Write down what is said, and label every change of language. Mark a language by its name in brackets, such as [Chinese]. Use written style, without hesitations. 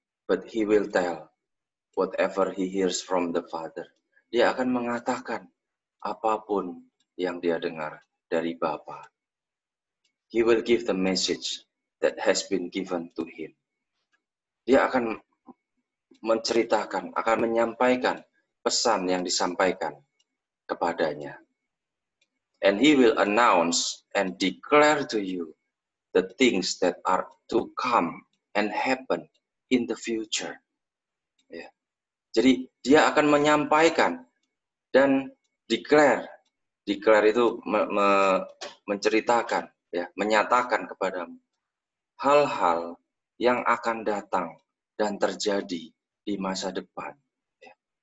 [English] But he will tell whatever he hears from the Father. [Indonesian] Dia akan mengatakan apapun yang dia dengar dari Bapa. [English] He will give the message that has been given to him. [Indonesian] Dia akan menceritakan, akan menyampaikan pesan yang disampaikan kepadanya. [English] And he will announce and declare to you the things that are to come and happen in the future. [Indonesian] Ya. Jadi dia akan menyampaikan dan declare itu menceritakan, ya, menyatakan kepadamu hal-hal yang akan datang dan terjadi di masa depan. Ya.